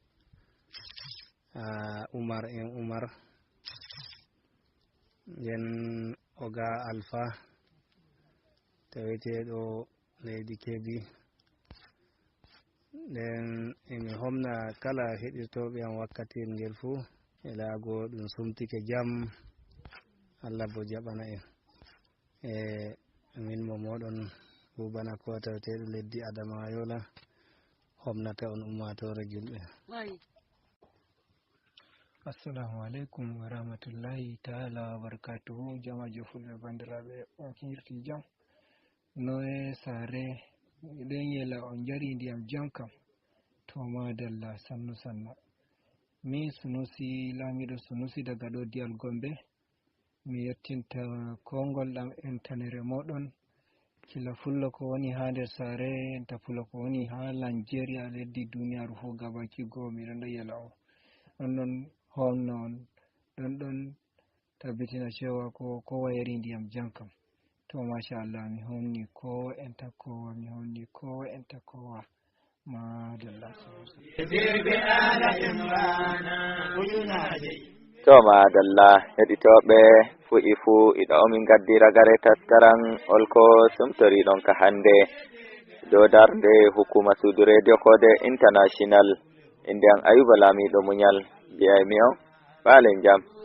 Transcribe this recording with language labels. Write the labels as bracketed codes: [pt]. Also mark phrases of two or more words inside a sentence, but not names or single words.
[ff] Umar en Umar, nden Oga Alpha taweteɗo leydi Kebbi, nden emi homna kala heɗirtoɓe am wakkati ngel fuu e laago ɗum sumtike jam. Allah bo jaɓana en. min mo moɗon bubana ko taweteɗo leddi Adama Yola homnata on ummatore julɓe. [ar] السلام عليكم ورحمة الله تعالى وبركاته. [ff] Jamajo fulɓe bandiraɓe on hirti jam no e sare ɗen yela on jari ndiyam jam kam to madalla sannu sanna. Mi Sunusi Lamiɗo Sunusi daga ɗo Diyal Gombe, mi yettinta kongol ɗam entanere moɗon kila fullo ko woni ha nder sare enta fullo ko woni ha Nigeria leddi duniyaru fu gabaki goo miɗon ɗo yela on non homno on ɗon tabbitina cewa ko kowa yari ndiyam jam kam to machallah mi homni ko enta kowa mi homni ko enta kowa madalla. To madalla heɗitoɓe fu'i fu iɗa omin gaddi ragare taskaran holko sumtori ɗon ka hande dow darde hukuma suudu radio kode international inde an Ayuba Lamiɗo Muñal mbiyaymi on ɓaalen jam.